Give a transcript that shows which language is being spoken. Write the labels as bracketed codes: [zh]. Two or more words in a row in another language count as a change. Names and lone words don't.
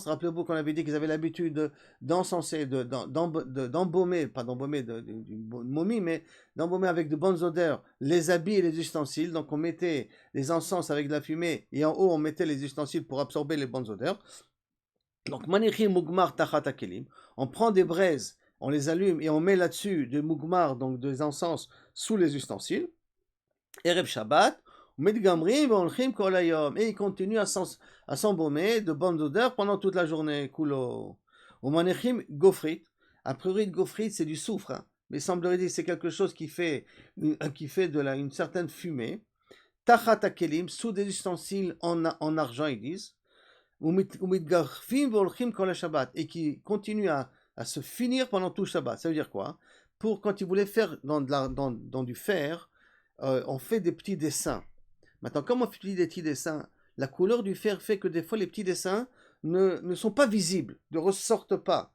[fr] Rappelez-vous qu'on avait dit qu'ils avaient l'habitude d'encenser, d'embaumer, pas d'embaumer d'une momie, mais d'embaumer avec de bonnes odeurs les habits et les ustensiles. Donc on mettait les encens avec de la fumée et en haut on mettait les ustensiles pour absorber les bonnes odeurs. Donc, [he] מניחין מוגמר תחת הכלים, [fr] on prend des braises, on les allume et on met là-dessus des mugmar, donc des encens, sous les ustensiles. [he] ערב שבת מתגמרים והולכים כל היום, [fr] et il continue à s'embaumer de bonnes odeurs pendant toute la journée. Kulo. Ou [he] מניחים גפרית, [fr] a priori de gofrit c'est du soufre, hein, mais semblerait-il que c'est quelque chose qui fait une certaine fumée. [he] תחת הכלים, [fr] sous des ustensiles en argent, ils disent. Et qui continue à se finir pendant tout Shabbat. Ça veut dire quoi? Pour quand ils voulaient faire dans du fer, on fait des petits dessins. Maintenant, comme on fait des petits dessins, la couleur du fer fait que des fois les petits dessins ne sont pas visibles, ne ressortent pas.